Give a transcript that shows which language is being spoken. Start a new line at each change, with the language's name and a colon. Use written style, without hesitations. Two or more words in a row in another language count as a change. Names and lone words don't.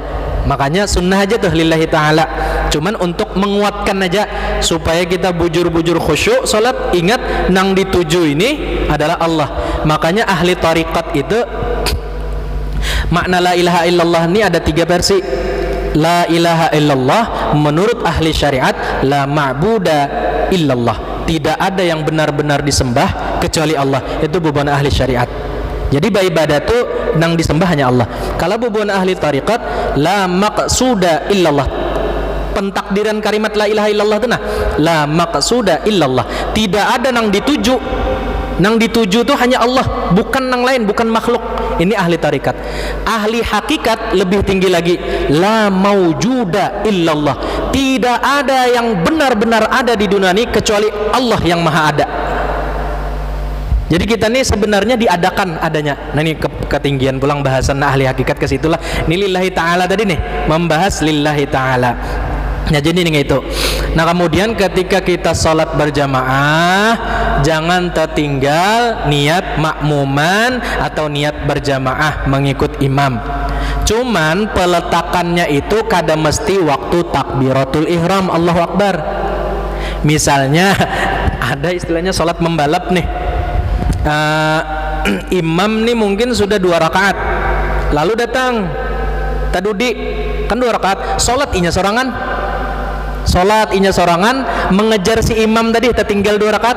Indonesian: Makanya sunnah aja tuh
Arabic: لله تعالى,
Indonesian: cuman untuk menguatkan aja supaya kita bujur-bujur khusyuk salat, ingat nang dituju ini adalah Allah. Makanya ahli tariqat itu makna
Arabic: لا إله إلا الله
Indonesian: ini ada 3 versi.
Arabic: لا إله إلا الله
Indonesian: menurut ahli syariat
Arabic: لا معبود إلا الله,
Indonesian: tidak ada yang benar-benar disembah kecuali Allah. Itu bubuan ahli syariat. Jadi beribadah itu nang disembah hanya Allah. Kalau bubuan ahli tariqat
Arabic: لا مقصود إلا الله,
Indonesian: pentakdiran kalimat
Arabic: لا إله إلا الله
Indonesian: itu nah
Arabic: لا مقصود إلا الله,
Indonesian: tidak ada nang dituju. Nang dituju itu hanya Allah, bukan nang lain, bukan makhluk. Ini ahli tarikat. Ahli hakikat lebih tinggi lagi,
Arabic: لا موجود إلا الله,
Indonesian: tidak ada yang benar-benar ada di dunia ini kecuali Allah yang maha ada. Jadi kita ini sebenarnya diadakan adanya. Nah ini ketinggian pulang bahasan ahli hakikat ke situlah. Ini
Arabic: لله تعالى
Indonesian: tadi nih, membahas
Arabic: لله تعالى.
Indonesian: Nah jadi ini itu. Nah kemudian ketika kita sholat berjamaah, jangan tertinggal niat makmuman atau niat berjamaah mengikut imam. Cuman peletakannya itu kada mesti waktu
Arabic: تكبيرة الإحرام, الله أكبر.
Indonesian: Misalnya ada istilahnya sholat membalap nih. Imam nih mungkin sudah 2 rakaat, lalu datang tadudi kan 2 rakaat, sholat inya sorangan mengejar si imam tadi, tertinggal 2 rakaat.